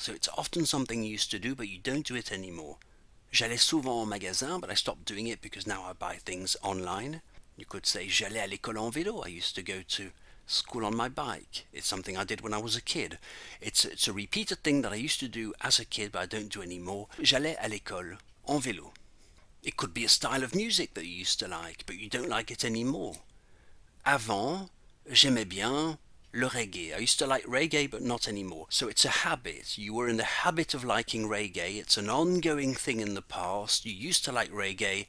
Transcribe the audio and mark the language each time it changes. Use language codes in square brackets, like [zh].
[en] So it's often something you used to do, but you don't do it anymore. [fr] J'allais souvent au magasin, [en] but I stopped doing it because now I buy things online. You could say [fr] j'allais à l'école en vélo. [en] I used to go to school on my bike. It's something I did when I was a kid. It's a repeated thing that I used to do as a kid, but I don't do anymore. [fr] J'allais à l'école en vélo. [en] It could be a style of music that you used to like, but you don't like it anymore. [fr] Avant, j'aimais bien le reggae. [en] I used to like reggae, but not anymore. So it's a habit. You were in the habit of liking reggae. It's an ongoing thing in the past. You used to like reggae.